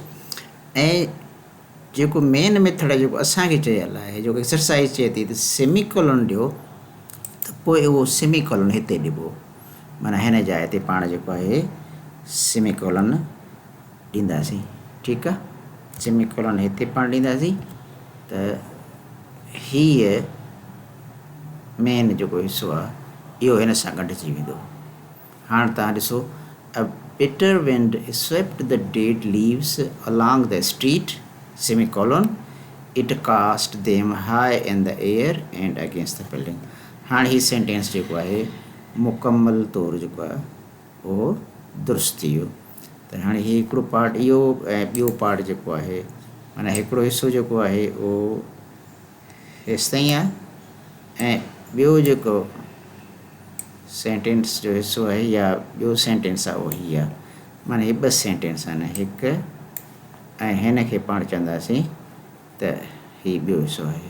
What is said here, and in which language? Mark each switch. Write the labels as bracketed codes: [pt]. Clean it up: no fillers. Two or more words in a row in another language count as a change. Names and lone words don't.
[sd] ऐं जेको [en] main method [sd] जेको असांखे चयल आहे जेको एक्सरसाइज़ चए थी त सेमीकोलन ॾियो त पोइ उहो सेमीकोलन हिते ॾिबो माना हिन जाइ ते पाण जेको आहे सेमीकोलन ॾींदासीं। ठीकु आहे, सेमीकोलन हिते पाण ॾींदासीं त हीअ मेन जेको हिसो आहे इहो हिन सां गॾिजी वेंदो। हाणे तव्हां ॾिसो [en] अ bitter wind swept the dead leaves along the street semicolon it cast them high in the air and against the building। [sd] हाणे हीउ सेंटेंस जेको आहे मुकमल तौरु जेको आहे उहो दुरुस्त थी वियो। त हाणे हीउ हिकिड़ो पार्ट इहो ऐं ॿियो पार्ट जेको आहे माना हिकिड़ो हिसो जेको आहे उहो हेसि ताईं आहे ऐं ॿियो जेको सेंटेंस जो हिसो आहे या ॿियो सेंटेंस आहे उहो हीअ आहे माना हीअ 2 सेंटेंस आहिनि हिकु ऐं हिन खे पाण चवंदासीं त हीउ ॿियो हिसो आहे।